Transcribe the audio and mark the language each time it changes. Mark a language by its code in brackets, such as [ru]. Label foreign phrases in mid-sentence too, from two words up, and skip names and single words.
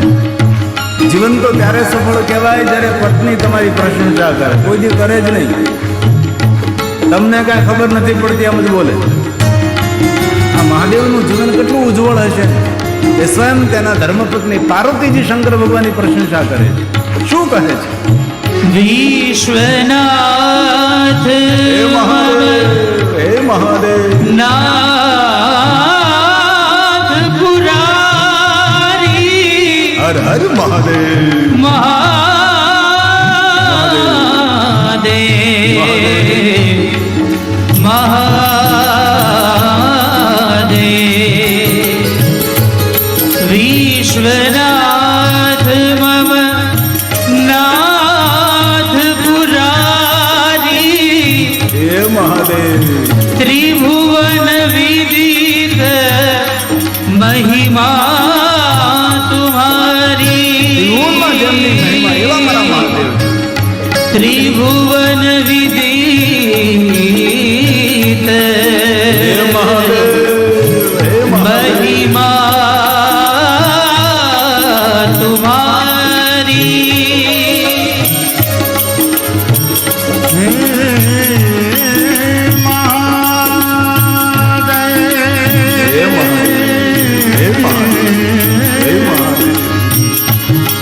[gu] જીવન તો ત્યારે સફળ કહેવાય જ્યારે પત્ની તમારી પ્રશંસા કરે કોઈ દી કરે જ નહીં તમને કાંઈ ખબર નથી પડતી એમ જ બોલે આ મહાદેવનું જીવન કેટલું ઉજ્જવળ હશે એ સ્વયં તેના ધર્મપત્ની પાર્વતીજી શંકર ભગવાનની પ્રશંસા કરે છે શું કહે છે विश्वनाथ હે મહાદેવ હે મહાદેવ [hi] नाथ पुरारी [gu] હર હર મહાદેવ [hi] महादेव महादेव विश्वनाथ मम नाथ पुरारी [gu] હે મહાદેવ [hi] त्रिभुवन विदित महिमा तुम्हारी [gu] ત્રિભુવનમાં જેમની મહિમા એવા મારા મહાદેવ [hi] त्रिभुवन विदित [gu] હે મહાદેવ હે મહાદેવ [hi] महिमा तुम्हारी [gu] હે મહાદેવ હે મહાદેવ હે મહાદેવ